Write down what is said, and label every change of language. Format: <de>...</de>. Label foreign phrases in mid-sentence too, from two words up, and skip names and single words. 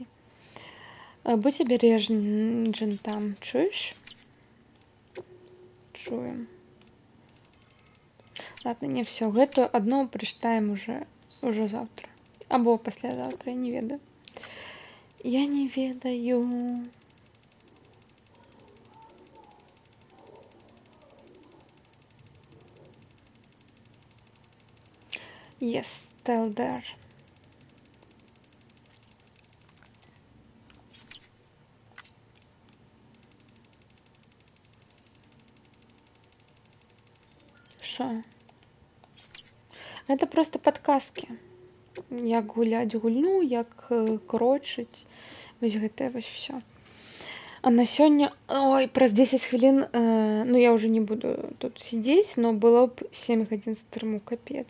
<be>Будзь абережен там, чуеш? Чуем. Ладно, не все. Гэту адну прачытаем уже заўтра. Або паслязаўтра, я не ведаю. Я не ведаю.</be> <en>Yes, still there.</en> <uk>Шо?</uk> <ru>Это просто подказки.</ru> <be>Як гуляць гульню, як крочыць. Вось гэтае вось всё. А на сёння, ой, праз 10 хвілін, ну я уже не буду тут сидзець, но было б 7 гадзін стрыму, капец.</be>